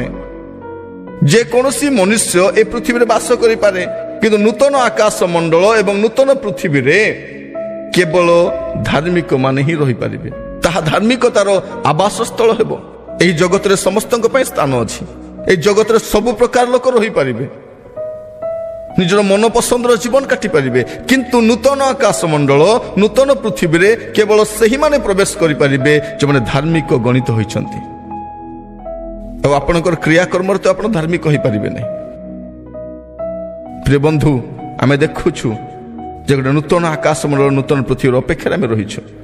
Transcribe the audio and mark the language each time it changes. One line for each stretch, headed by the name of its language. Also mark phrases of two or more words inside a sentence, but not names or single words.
Odia: ଯେକୌଣସି ମନୁଷ୍ୟ ଏ ପୃଥିବୀରେ ବାସ କରିପାରେ, କିନ୍ତୁ ନୂତନ ଆକାଶମଣ୍ଡଳ ଏବଂ ନୂତନ ପୃଥିବୀରେ କେବଳ ଧାର୍ମିକ ମାନେ ହିଁ ରହିପାରିବେ। ତାହା ଧାର୍ମିକତାର ଆବାସସ୍ଥଳ ହେବ। ଏହି ଜଗତରେ ସମସ୍ତଙ୍କ ପାଇଁ ସ୍ଥାନ ଅଛି। ଏଇ ଜଗତର ସବୁ ପ୍ରକାର ଲୋକ ରହିପାରିବେ, ନିଜର ମନ ପସନ୍ଦର ଜୀବନ କାଟିପାରିବେ, କିନ୍ତୁ ନୂତନ ଆକାଶମଣ୍ଡଳ ନୂତନ ପୃଥିବୀରେ କେବଳ ସେହିମାନେ ପ୍ରବେଶ କରିପାରିବେ ଯେଉଁମାନେ ଧାର୍ମିକ ଗଣିତ ହୋଇଛନ୍ତି। ଆଉ ଆପଣଙ୍କର କ୍ରିୟାକର୍ମରେ ତ ଆପଣ ଧାର୍ମିକ ହୋଇପାରିବେ ନାହିଁ। ପ୍ରିୟ ବନ୍ଧୁ, ଆମେ ଦେଖୁଛୁ ଯେ ଗୋଟେ ନୂତନ ଆକାଶମଣ୍ଡଳ ନୂତନ ପୃଥିବୀର ଅପେକ୍ଷାରେ ଆମେ ରହିଛୁ।